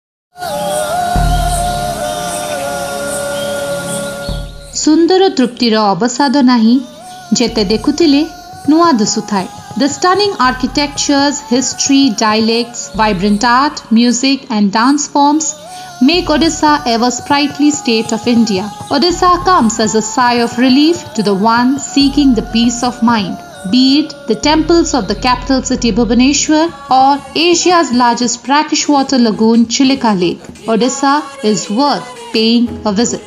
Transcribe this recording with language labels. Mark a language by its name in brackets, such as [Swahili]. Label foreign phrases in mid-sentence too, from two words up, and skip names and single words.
[Odia] ସୁନ୍ଦର ତୃପ୍ତିର ଅବସାଦ ନାହିଁ, ଯେତେ ଦେଖୁଥିଲେ ନୂଆ ଦିଶୁଥାଏ। [English] The stunning architectures, history, dialects, vibrant art, music and dance forms make Odisha ever sprightly state of India. Odisha comes as a sigh of relief to the one seeking the peace of mind. Be it the temples of the capital city Bhubaneswar or Asia's largest brackish water lagoon Chilika Lake, Odisha is worth paying a visit.